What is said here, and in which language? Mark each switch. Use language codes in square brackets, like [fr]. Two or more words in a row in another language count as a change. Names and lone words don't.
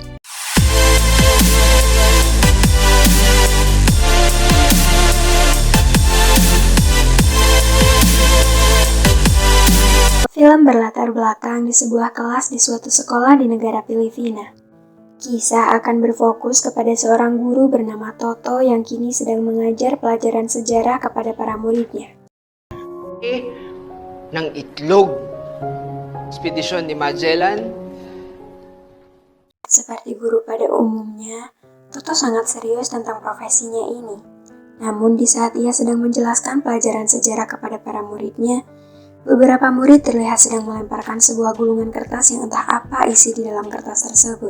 [id] Film berlatar belakang di sebuah kelas di suatu sekolah di negara Filipina. Kisah akan berfokus kepada seorang guru bernama Toto yang kini sedang mengajar pelajaran sejarah kepada para muridnya. [tl] Ng itlog. Ekspedisyon ni Magellan. [id] Seperti guru pada umumnya, Toto sangat serius tentang profesinya ini. Namun di saat ia sedang menjelaskan pelajaran sejarah kepada para muridnya, beberapa murid terlihat sedang melemparkan sebuah gulungan kertas yang entah apa isi di dalam kertas tersebut.